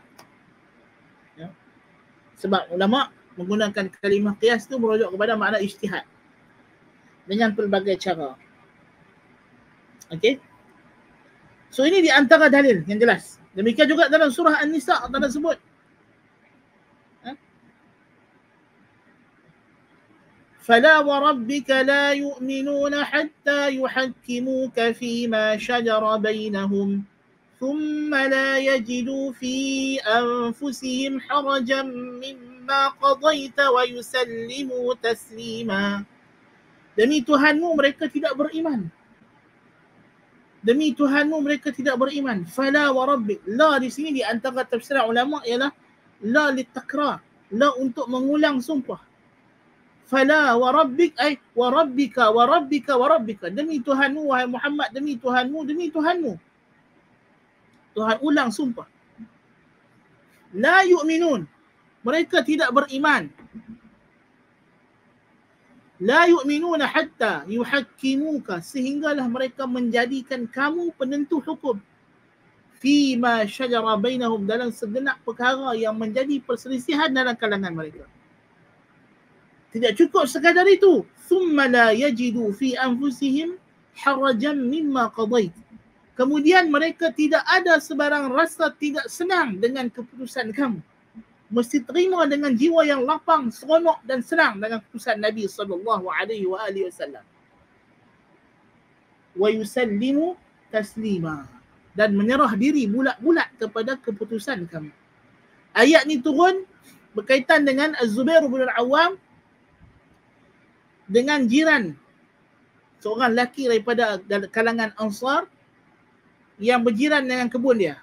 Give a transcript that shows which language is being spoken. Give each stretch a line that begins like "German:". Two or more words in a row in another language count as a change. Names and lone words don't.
Malay: Ya. Sebab ulama menggunakan kalimah qiyas itu merujuk kepada makna ijtihad. Dengan pelbagai cara. Okey. So ini di antara dalil yang jelas. Demikian juga dalam surah An-Nisa Allah sebut.
Arabic: فَلَا وَرَبِّكَ لَا يُؤْمِنُونَ حَتَّى يُحَكِّمُوكَ فِيمَا شَجَرَ بَيْنَهُمْ ثُمَّ لَا يَجِدُوا فِي أَنفُسِهِمْ حَرَجًا مِّمَّا قَضَيْتَ وَيُسَلِّمُوا تَسْلِيمًا.
Malay: Demi Tuhanmu mereka tidak beriman. Demi Tuhanmu mereka tidak beriman.
Arabic: فلا وربك.
Malay: La di sini di antara tafsiran ulama ialah
Arabic: لا للتكرار.
Malay: La untuk mengulang sumpah.
Arabic: فلا وربك أي وربك وربك وربك.
Malay: Demi Tuhanmu wahai Muhammad, demi Tuhanmu, demi Tuhanmu. Tuhan ulang sumpah.
Arabic: لا يؤمنون.
Malay: Mereka tidak beriman.
Arabic: لا يؤمنون حتى يحكموك,
Malay: sehinggalah mereka menjadikan kamu penentu hukum.
Arabic: فيما شجر بينهم,
Malay: dalam segenap perkara yang menjadi perselisihan dalam kalangan mereka. Tidak cukup sekadar itu.
Arabic: ثم لا يجدوا في أنفسهم حرجا مما قضيت.
Malay: Kemudian mereka tidak ada sebarang rasa tidak senang dengan keputusan kamu. Mesti terima dengan jiwa yang lapang, seronok dan senang dengan keputusan Nabi
Arabic: صلى الله عليه وسلم. ويسلموا تسليما,
Malay: dan menyerah diri bulat-bulat kepada keputusan kamu. Ayat ni turun berkaitan dengan Az-Zubair bin Al-Awwam dengan jiran seorang lelaki daripada kalangan Ansar yang berjiran dengan kebun dia.